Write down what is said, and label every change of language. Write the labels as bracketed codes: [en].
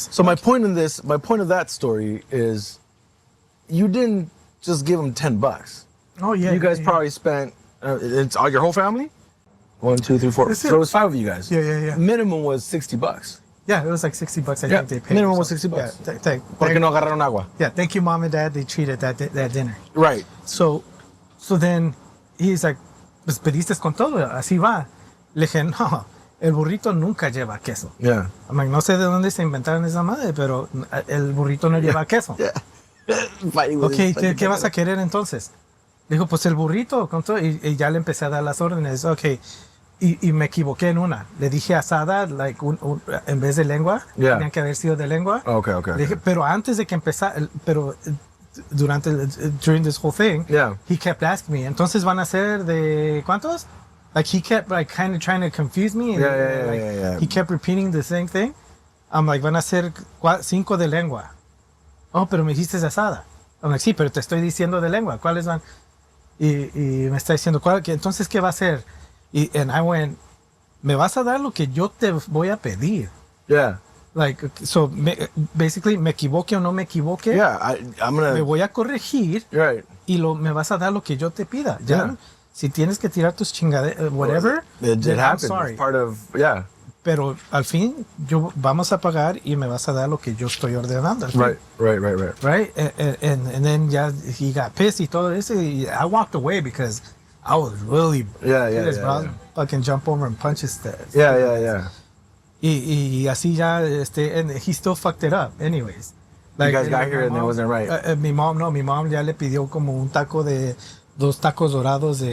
[en] So my point of that story is, you didn't just give them $10. Oh yeah. You guys probably spent. It's all your whole family. 1, 2, 3, 4. So it was 5 of you guys. Yeah. Minimum was $60. Yeah, it was like $60. I think they paid. Minimum was $60. Yeah, [es] Porque no agarraron agua. [en] Yeah, thank you, mom and dad. They treated that dinner. Right. So then he's like, [es] pues pediste con todo, así va. Le dije, no, el burrito nunca lleva queso. [en] Yeah. I'm like, [es] no sé de dónde se inventaron esa madre, pero el burrito no lleva queso. [en] Yeah. [es] Ok, ¿qué vas a querer entonces? Dijo, pues el burrito con todo, y ya le empecé a dar las órdenes. Ok, y me equivoqué en una. Le dije asada, like, en vez de lengua, tenían que haber sido de lengua. [en] Okay. [es] Le dije, pero antes de que empezara, [en] during this whole thing, he kept asking me, [es] entonces van a ser de ¿cuántos? [en] Like he kept like kind of trying to confuse me. And, Yeah. He kept repeating the same thing. I'm like, [es] van a ser 5 de lengua. Oh, pero me dijiste asada. [en] I'm like, [es] sí, pero te estoy diciendo de lengua. ¿Cuáles van? Y me está diciendo, entonces, ¿qué va a hacer? [en] And I went, [es] me vas a dar lo que yo te voy a pedir. [en] Yeah. Like, so basically, [es] me equivoque o no me equivoque. [en] Yeah, I'm gonna. [es] Me voy a corregir. [en] Right. [es] Y me vas a dar lo que yo te pida. Ya, si tienes que tirar tus chingaderas, whatever, [en] it then I'm happens. sorry. It's part of, [es] Pero al fin, vamos a pagar y me vas a dar lo que yo estoy ordenando. [en] Right. Right? And then he got pissed [es] y todo eso. [en] Y I walked away because I was really pissed, bro. Yeah. Fucking jump over and punch his ass. Yeah. [es] Y así ya, [en] and he still fucked it up anyways. Like, you guys got here and it wasn't right. [es] Mi mom ya le pidió como un taco de 2 tacos dorados de